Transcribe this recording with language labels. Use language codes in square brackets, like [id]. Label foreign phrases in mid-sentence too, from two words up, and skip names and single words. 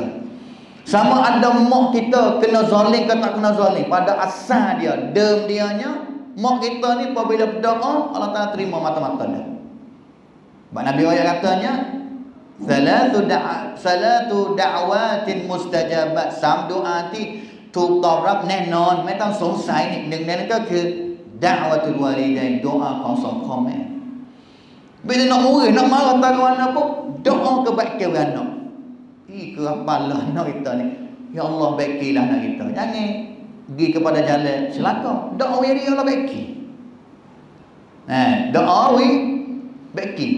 [ms] Sama ada mak kita kena zalim ke tak kena zalim, pada asal dia, dianya mak kita ni apabila berdoa Allah Taala terima mata-mata dia. Sebab Nabi ayat katanya [ar] ثلاث دعوات مستجابات, [ms] 3 doa [th] ที่ถูกตอบรับแน่นอนไม่ต้องสงสัยนี่หนึ่งในนั้นก็คือ [ar] دعوة الوالدين, [ms] doa [th] ของสองพ่อแม่ [ms] bila nak murid nak marah taruh anak pun doa kebaikan anak. Ke apalah anak kita ni, ya Allah baikilah anak kita, jangan pergi kepada jalan celaka. Doa dia Allah baiki. Doa baiki.